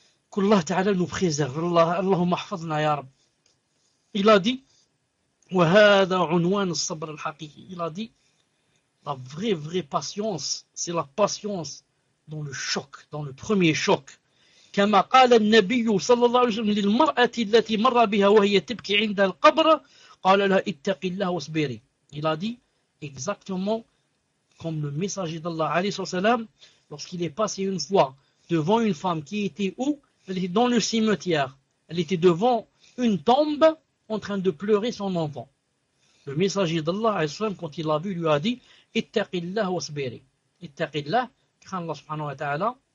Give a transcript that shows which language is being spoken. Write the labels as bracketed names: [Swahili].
[French] Qu'Allah Ta'ala nous préserve. Allahumma ahfazna ya Rabbi. Il a dit, [Arabic] wa hadha unwan as-sabr al-haqiqi. [French] Il a dit, la vraie, vraie patience, c'est la patience dans le choc, dans le premier choc. [Arabic] كما قال النبي صلى الله عليه وسلم للمرأة التي مر بها وهي تبكي عند القبر قال لها اتق الله واصبري. [French] Il a dit exactement comme le messager d'Allah عليه السلام lorsqu'il est passé une fois devant une femme qui était où? Elle était dans le cimetière. Elle était devant une tombe en train de pleurer son enfant. Le messager d'Allah عليه السلام quand il l'a vu lui a dit [Arabic] اتق الله واصبري. اتق الله, [French] crains Allah سبحانه وتعالى